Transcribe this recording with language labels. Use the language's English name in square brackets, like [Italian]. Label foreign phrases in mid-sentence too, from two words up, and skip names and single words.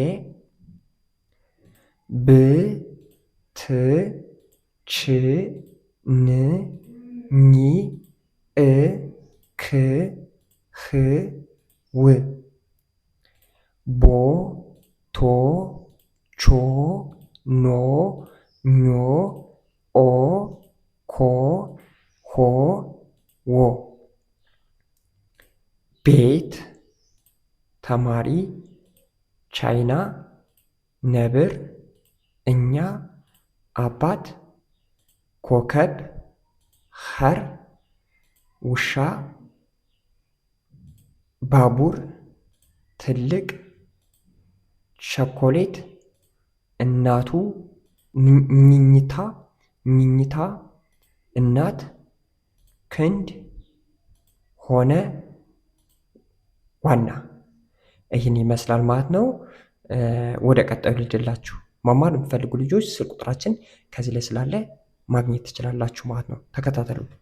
[Amharic] ብ ት ች ን ኚ እ ክ ህ ው ቦ ቶ ቾ ኖ ኞ ኦ ኮ ሆ ዎ ቤት ተማሪ ቻይና ነብር እኛ አባት ኮከብ ኸር ውሻ ባቡር ትልቅ ቸኮሌት እናቱ ኝኝታ እናት ክንድ ሆነ ዋና። ይህን ይመስላል ማለት ነው። ወደ ቀጣዩ ልሂድላችሁ። መማር የምትፈልጉ ልጆች ስልክ ቁጥራችን ከዚህ ላይ ስላለ ማግኘት ትችላላችሁ ማለት ነው። ተከታተሉ።